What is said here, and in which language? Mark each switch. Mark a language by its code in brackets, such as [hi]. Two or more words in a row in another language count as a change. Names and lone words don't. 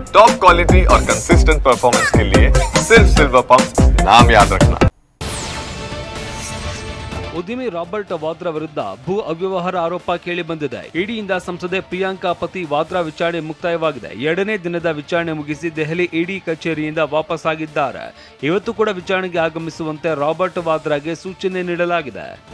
[en] top quality [hi] और [en] consistent performance [hi] के लिए सिर्फ सिल्वर पंप नाम याद रखना। [kn] ಉದ್ಯಮಿ ರಾಬರ್ಟ್ ವಾದ್ರಾ ವಿರುದ್ಧ ಭೂ ಅವ್ಯವಹಾರ ಆರೋಪ ಕೇಳಿ ಬಂದಿದೆ. ಇಡಿಯಿಂದ ಸಂಸದೆ ಪ್ರಿಯಾಂಕಾ ಪತಿ ವಾದ್ರಾ ವಿಚಾರಣೆ ಮುಕ್ತಾಯವಾಗಿದೆ. 2ನೇ ದಿನದ ವಿಚಾರಣೆ ಮುಗಿಸಿ ದೆಹಲಿ ಇಡಿ ಕಚೇರಿಯಿಂದ ವಾಪಸ್ ಆಗಿದ್ದಾರೆ. ಇವತ್ತು ಕೂಡ ವಿಚಾರಣೆಗೆ ಆಗಮಿಸುವಂತೆ ರಾಬರ್ಟ್ ವಾದ್ರಾಗೆ ಸೂಚನೆ ನೀಡಲಾಗಿದೆ.